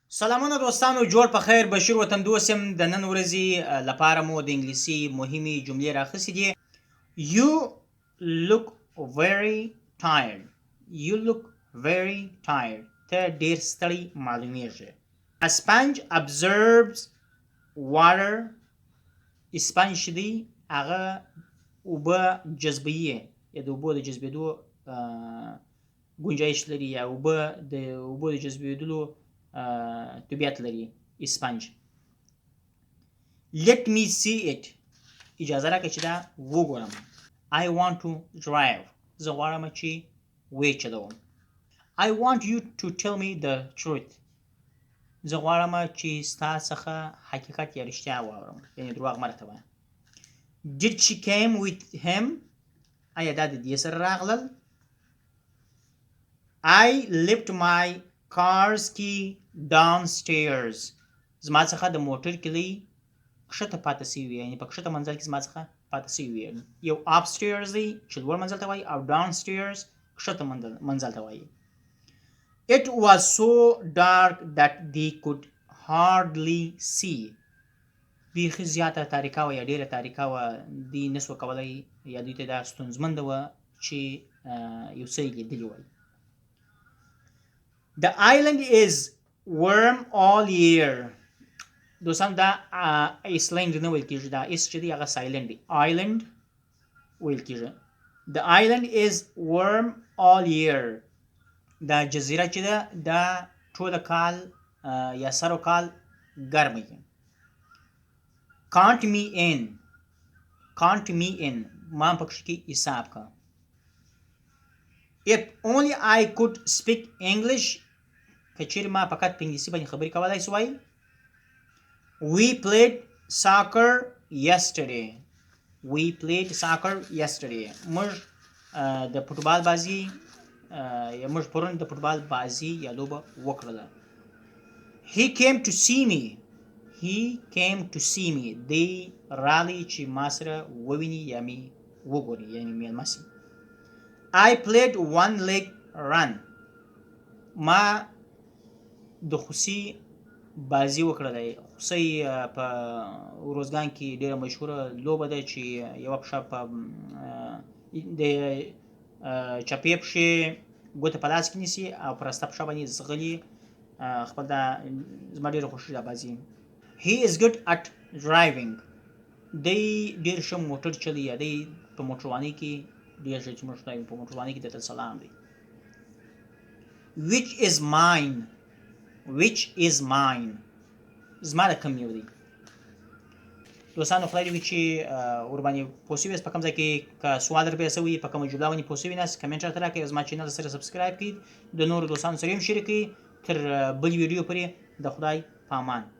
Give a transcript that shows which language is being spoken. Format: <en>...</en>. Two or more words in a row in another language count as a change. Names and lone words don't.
<ps>سلامونه دوستانو، جوړ په خیر. بشیر وطندوست یم. د نن ورځې لپاره مو د انګلیسي مهمې جملې راخیستې دي.</ps> <en>You look very tired. You look very tired.</en> <ps>ته ډېر ستړی معلومیږي.</ps> <en>A sponge absorbs water.</en> <ps>sponge چې دی هغه اوبه جذبوي، یا د اوبو د جذبېدو ګنجایش لري، یا اوبه د جذبېدلو طبیعت لري.</ps> <en>sponge. Let me see it.</en> <ps>اجازه راکړه چې دا وګورم.</ps> <en>I want to drive.</en> <ps>زه غواړم چې وچلوم.</ps> <en>I want you to tell me the truth.</en> <ps>زه غواړم چې ستا څخه حقیقت یا رښتیا واورم، یعنې دروغ مه راته وایه.</ps> <en>Did she came with him?</en> <ps>آیا دا د دې سره راغلل؟</ps> <en>I left my car's key downstairs.</en> <ps>زما څخه د موټر کلی کښته پاتې شوی وي، یعنې په کښته منزل کې زما څخه پاتې شوی وي. یو upstairs دی چې لوړ منزل ته وایي، او downstairs کښته منزل ته وایي.</ps> <en>It was so dark that they could hardly see.</en> <ps>بیخي زیاته تاریکه وه یا ډېره تاریکه وه، دوی نه سوه کولی، یا دوی ته دا ستونزمنده وه چې یو څه یې لیدلي وای.</ps> <en>The island is warm all year.</en> <ps>دوستان دا ایسلینډ نه ویل کېږي، دا ایس چې دی هغه سایلنډ دی، آیلنډ ویل کېږي.</ps> <en>The island is warm all year.</en> <ps>دا جزیره چې ده دا ټوله کال یا سر و کال ګرمه وي.</ps> <en>Count me in. Count me in.</en> <ps>ما پکښې کې حساب کا.</ps> <en>If only I could speak English.</en> <ps>که چیرې ما فقط په انګلیسي باندې خبرې کولی سوای.</ps> <en>We played soccer yesterday. We played soccer yesterday.</en> <ps>موږ د فوټبال بازي یا موږ پرون د فوټبال بازي یا لوبه وکړله.</ps> <en>He came to see me. He came to see me.</en> <ps>دی راغلی چې ما سره وویني یا مې وګوري، یعنې مېلمه سي.</ps> <en>I played one leg run.</en> <ps>ما د خوسي بازي وکړلی. خوسۍ په روزګان کې ډېره مشهوره لوبه ده چې یوه پښه په د چپې پښې ګوته په لاس کې نیسي او په راسته پښه باندې ځغلي. خپل دا زما ډېره خوښي دا بازي.</ps> <en>He is good at driving.</en> <ps>دی ډېر ښه موټر چلوي، یا دی په موټروانۍ کې ډېر ښه چې موږ په موټروانۍ کې درته سلام دی.</ps> <en>Which is mine. Which is mine.</en> <ps>زما د کوم یو دی. دوستانو خدای دې وي چې ورباندې پوه شوي یاست. په کوم ځای کې که سوال در پیدا شوي، په کومه جمله باندې پوه شوي ناست، کمنټ راته راکړئ. زما چینل سره سبسکرایب کړئ، د نورو دوستانو سره یې هم شریک کړئ. تر بل ویډیو پورې د خدای په امان.</ps>